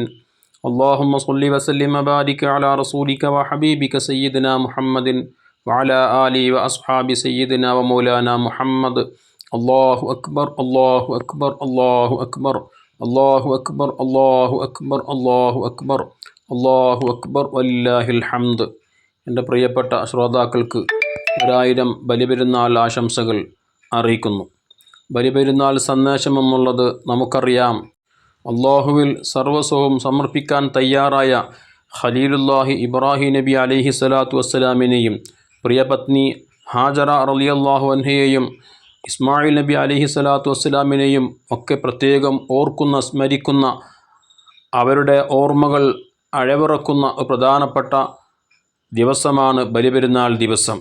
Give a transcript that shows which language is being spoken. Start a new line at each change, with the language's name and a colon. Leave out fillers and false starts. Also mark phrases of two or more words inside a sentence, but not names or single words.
Arabic: اللهم صل وسلم وبارك على رسولك وحبيبك سيدنا محمد وعلى آله وأصحاب سيدنا ومولانا محمد. الله أكبر الله أكبر الله أكبر الله أكبر الله أكبر الله أكبر الله أكبر ولله الحمد.
Malayalam: എൻ്റെ പ്രിയപ്പെട്ട ശ്രോതാക്കൾക്ക് ഒരായിരം ബലിപെരുന്നാൾ ആശംസകൾ അറിയിക്കുന്നു. ബലിപെരുന്നാൾ സന്ദേശം എന്നുള്ളത് നമുക്കറിയാം. അള്ളാഹുവിൽ സർവസ്വവും സമർപ്പിക്കാൻ തയ്യാറായ ഖലീലുല്ലാഹി ഇബ്രാഹിം നബി
Arabic: عليه الصلاة
Malayalam: വസ്സലാമിനെയും പ്രിയപത്നി ഹാജറ റളിയല്ലാഹു അൻഹയെയും ഇസ്മായിൽ നബി
Arabic: عليه الصلاة
Malayalam: വസ്സലാമിനെയും ഒക്കെ പ്രത്യേകം ഓർക്കുന്ന സ്മരിക്കുന്ന അവരുടെ ഓർമ്മകൾ അഴവിറക്കുന്ന പ്രധാനപ്പെട്ട ദിവസമാണ് ബലിപെരുന്നാൾ ദിവസം.